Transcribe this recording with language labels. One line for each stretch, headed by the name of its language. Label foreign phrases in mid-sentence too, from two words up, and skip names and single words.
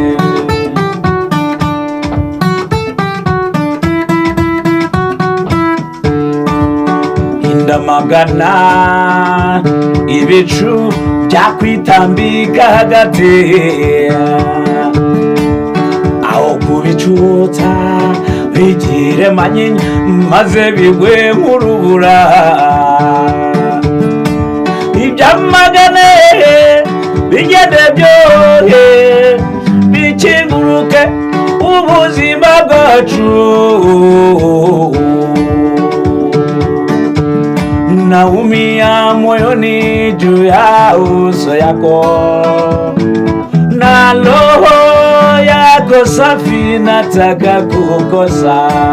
Kinyarwanda: Ndamagana ibicu byakwitambika hagati, aho kubicutsa bigire manyinya maze bigwe nk'urubura. Ibyamagane bigende byohe bikinguruke ubuzima bwacu.
Swahili: Naumia moyoni juu ya uso yako, na roho yako safi nataka kukosa.